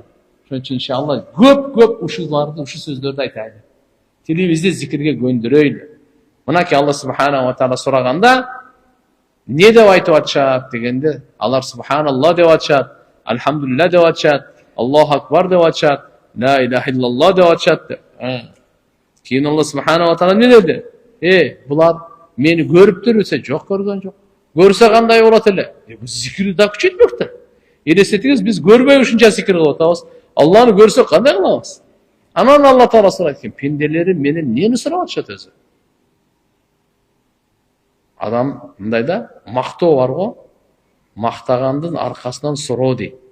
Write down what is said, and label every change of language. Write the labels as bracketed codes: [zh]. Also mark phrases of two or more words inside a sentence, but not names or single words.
[ky] Ошон үчүн иншалла көп ушуларды, ушу сөздөрдү айтайлы. Тилибизди зикирге көндүрөйлү. Мынакей Алла [ar] سبحانه وتعالى [ky] сураганда не деп айтып атышат дегенде, алар субханалла деп атышат, Алхамдулилла деп атышат, Аллаху акбар деп атышат, [ar] لا إله إلا الله [ky] деп атышат деп. Кийин Алла [ar] سبحانه وتعالى [ky] не деди? Булар мени көрүптүрбү десе, жок, көргөн жок. Көрсө кандай болот эле? Бул зикирди да күчөйтмөк да. Элестетиңиз, биз көрбөй ушунча зикир кылып атабыз. Алланы көрсөк кандай кылабыз? Анан Алла Таала сурайт экен: "Пенделерим менен эмнени сурап атышат өзү?" Адам мындай да, мактоо бар го, мактагандын аркасынан суроо дейт.